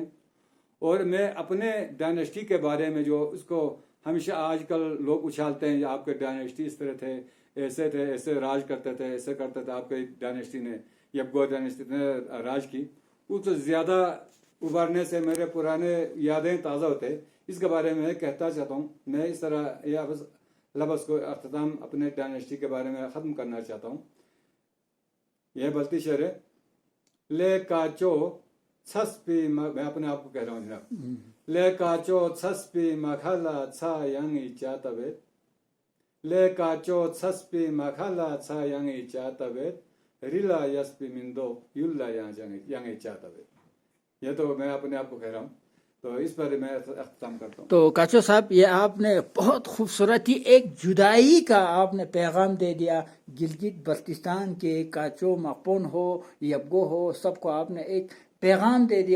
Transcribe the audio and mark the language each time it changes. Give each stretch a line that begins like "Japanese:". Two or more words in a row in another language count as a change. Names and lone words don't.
Urdu: اور میں اپنے ڈائنیسٹی کے بارے میں جو اس کو ہمیشہ آج کل لوگ اچھالتے ہیں، آپ کے ڈائنیسٹی اس طرح تھے، ایسے راج کرتے تھے، ایسے کرتے تھے، آپ کے ڈائنیسٹی نے، یبگو ڈائنیسٹی نے راج کی، اس سے زیادہ ابھرنے سے میرے پرانے یادیں تازہ ہوتے۔ اس کے بارے میں کہتا چاہتا ہوں، میں اس طرح یہ لفظ کو اختتام اپنے ڈائنیسٹی کے بارے میں ختم کرنا چاہتا ہوں۔ یہ بلتی شعر ہے:
Balti: لے کاچو چھسپی،
Urdu: میں اپنے آپ کو کہہ رہا ہوں جناب،
Balti: لے کاچو چھسپی مکھلا چھا ینگی چاتوے، لے کاچو چھسپی مکھلا چھا ینگی چاتوے، ریلا یسپی مندو یولا ینگی چاتوے۔
Urdu: یہ تو میں اپنے آپ کو کہہ رہا ہوں، تو اس پر میں اختتام کرتا ہوں۔ تو کاچو صاحب، یہ آپ نے بہت خوبصورتی ایک جدائی کا آپ نے پیغام دے دیا، گلگت بلتستان کے کاچو مقپون ہو، یبگو ہو، سب کو آپ نے ایک پیغام دے دیا۔